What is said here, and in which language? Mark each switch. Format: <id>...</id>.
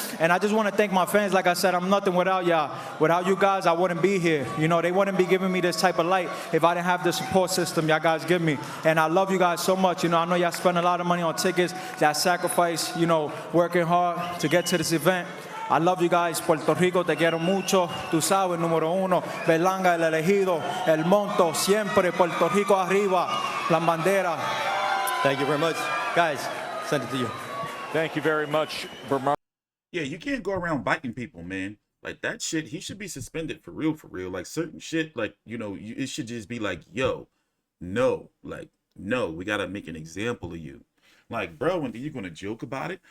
<en>And I just want to thank my fans. Like I said, I'm nothing without y'all. Without you guys, I wouldn't be here. They wouldn't be giving me this type of light if I didn't have the support system y'all guys give me. And I love you guys so much. I know y'all spend a lot of money on tickets. Y'all sacrifice, working hard to get to this event. I love you guys.</en> <es>Puerto Rico, te quiero mucho. Tú sabes, número 1, Berlanga, el elegido, el monto, siempre Puerto Rico arriba, la bandera.</es> <en>Thank you very much. Guys, send it to you. Thank you very much, Yeah, you can't go around biting people, man. Like, that shit, he should be suspended for real. Like, certain shit, like, it should just be like, yo, no. Like, no, we got to make an example of you. Like, bro, when you're going to joke about it?</en>